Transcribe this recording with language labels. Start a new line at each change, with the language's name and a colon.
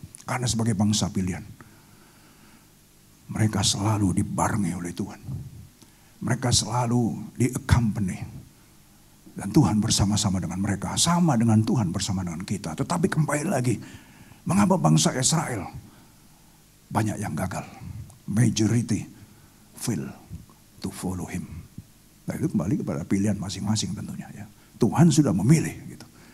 Indonesian: Karena sebagai bangsa pilihan, mereka selalu dibarengi oleh Tuhan. Mereka selalu di-accompany. Dan Tuhan bersama-sama dengan mereka. Sama dengan Tuhan bersama dengan kita. Tetapi kembali lagi, mengapa bangsa Israel banyak yang gagal?
English: Majority fail to follow him.
Indonesian: Nah, itu kembali kepada pilihan masing-masing tentunya ya. Tuhan sudah memilih gitu.